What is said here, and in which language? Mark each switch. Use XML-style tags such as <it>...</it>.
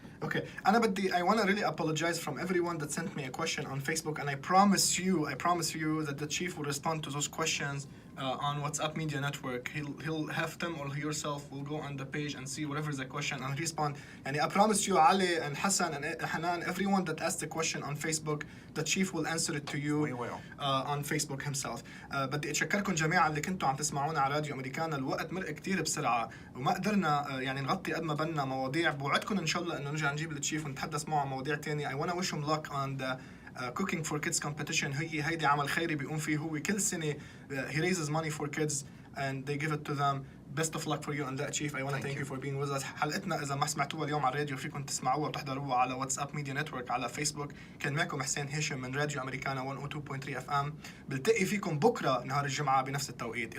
<en>Okay, I want to really apologize from everyone that sent me a question on Facebook, and I promise you that the chief will respond to those questions on WhatsApp Media Network. He'll have them, or yourself will go on the page and see whatever is the question and respond. And I promise you, Ali and Hassan and Hanan, everyone that asked the question on Facebook, the chief will answer it to you. We will. On Facebook himself.</en> <ar>بدي اتشكركم جميعا اللي كنتوا عم تسمعونا على راديو امريكانا. الوقت مرق كتير بسرعه وما قدرنا يعني نغطي قد ما بدنا مواضيع. بوعدكم ان شاء الله انه نرجع نجيب التشيف ونتحدث معه عن مواضيع تانية. I want to wish him luck on the Cooking for Kids competition. هيدي عمل خيري بيقوم فيه هو كل سنة.</ar> <en>He raises money for kids and they give it to them. Best of luck for you on that, Chief. I want to thank you for being with us.</en> <ar>حلقتنا إذا ما سمعتوها اليوم على الراديو فيكم تسمعوها وتحضروها على واتساب ميديا نتورك على فيسبوك. كان معكم حسين هاشم من راديو أمريكانا 102.3 FM. بلتقي فيكم بكرة نهار الجمعة بنفس التوقيت.</ar>